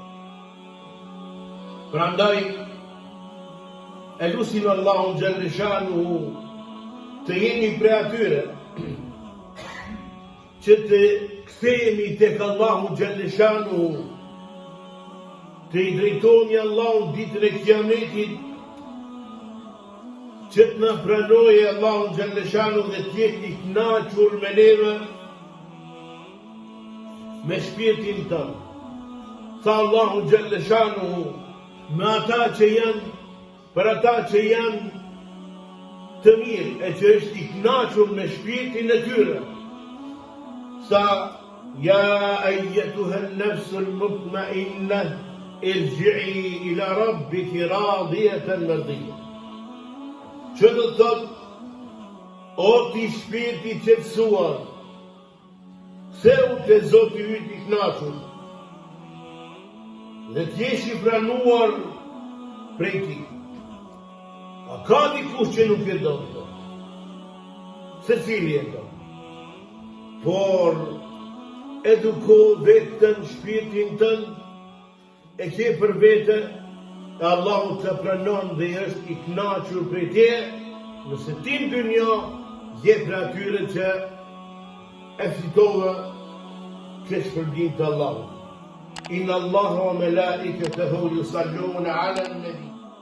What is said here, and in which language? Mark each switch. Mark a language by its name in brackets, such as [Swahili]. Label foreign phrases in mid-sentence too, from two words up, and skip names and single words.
[Albanian] Prandaj e lutim Allahun Xhaleshanuhu të jemi prej atyre që të kthehemi tek Allahu Xhaleshanuhu, të i drejtohemi Allahut ditën e Kiametit, që të na pranojë Allahu Xhaleshanuhu dhe të jetë i kënaqur me neve, me shpirtin tënë. Tha Allahu Xhaleshanuhu me ata që janë, për ata që janë të mirë e që është i kënaqur me shpirtin e tyre. [Arabic] سا يا أيتها النفس المطمئنة ارجعي إلى ربك راضية مرضية. [Albanian] Që do të thotë, o ti shpirti qetësuar, Ktheu te Zoti yt i kënaqur, dhe t'jesh i pranuar prej tij. A ka dikush që nuk e do të? Secili e do. Por eduko vetën, shpirtin tënd, e ke për vete, e Allahu të pranon dhe është i kënaqur prej teje, nëse ti në dynja jep për atyre që e fitove këtë shpërblim të Allahut. [Arabic] إن الله وملائكته يصلون على النبي